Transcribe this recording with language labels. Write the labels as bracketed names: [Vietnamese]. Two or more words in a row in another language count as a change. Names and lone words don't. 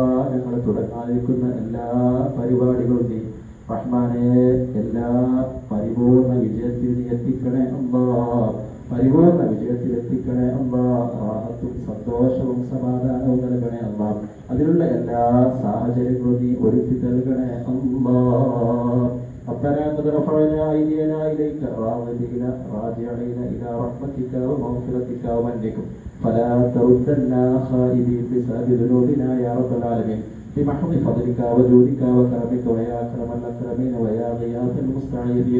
[Malayalam] ഞങ്ങൾ തുടങ്ങാനിരിക്കുന്ന എല്ലാ പരിപാടികളും നീ റഹ്മാനെ എല്ലാ പരിപൂർണ വിജയത്തിൽ നീ എത്തിക്കണേ അല്ലാ. പരിപൂർണ വിജയത്തിൽ എത്തിക്കണേ അല്ലാ. റാഹത്തും സന്തോഷവും സമാധാനവും നൽകണേ അല്ലാ. അതിനുള്ള എല്ലാ സാഹചര്യങ്ങളും നീ ഒരുക്കി നൽകണേ അല്ലാ. [Arabic] ربنا قد رفعنا أيدينا إليك راغبين راجعين إلى رحمتك ومغفرتك ومنك فلا تردنا خائبين بسبب ذنوبنا يا رب العالمين بمحض فضلك وجودك وكرمك ويا أكرم الأكرمين ويا غياث المستعيذين.